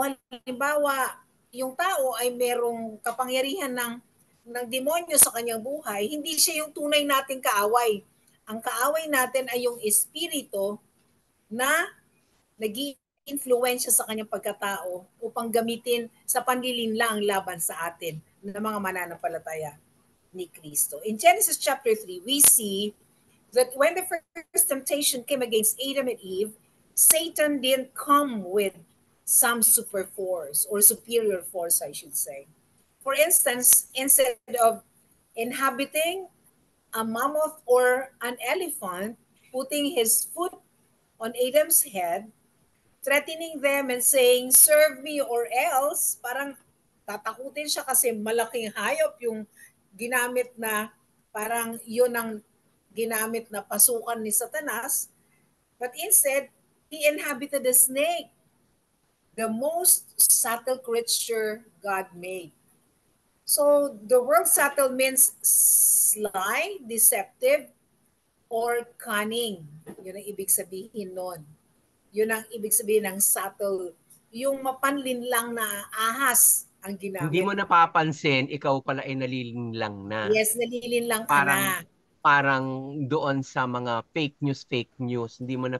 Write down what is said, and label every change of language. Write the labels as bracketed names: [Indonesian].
[Filipino] Halimbawa, yung tao ay merong kapangyarihan ng demonyo sa kanyang buhay, hindi siya yung tunay nating kaaway. Ang kaaway natin ay yung espiritu na nag-iimpluwensya sa kanyang pagkatao upang gamitin sa panlilinlang laban sa atin ng mga mananampalataya ni Kristo. [English] In Genesis chapter 3, we see that when the first temptation came against Adam and Eve, Satan didn't come with some super force or superior force, I should say. For instance, instead of inhabiting a mammoth or an elephant, putting his foot on Adam's head, threatening them and saying, serve me or else, [Filipino] parang tatakutin siya kasi malaking hayop yung ginamit na, parang yun ang ginamit na pasukan ni Satanas. [English] But instead, he inhabited a snake, the most subtle creature God made. So the word subtle means sly, deceptive, or cunning. [Filipino] Yun ang ibig sabihin nun. Yun ang ibig sabihin ng subtle. Yung mapanlin lang na ahas ang Hindi ginamit. mo napapansin, ikaw pala ay nalilinlang na. Yes, nalilin lang ka Parang na. parang doon sa mga fake news, hindi mo